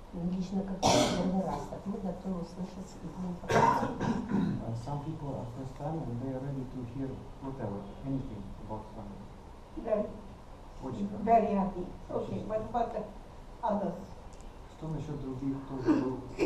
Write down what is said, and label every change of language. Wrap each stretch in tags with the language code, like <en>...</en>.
<ru>Лично как первый раз, так мы готовы услышать его информацию.</ru> <en>Some people are first time and they are ready to hear whatever, anything about Swami.</en> <ru>Очень рад.</ru> <en>Very happy. Okay, what about the others?</en> <ru>Что насчет других, кто уже был?</ru>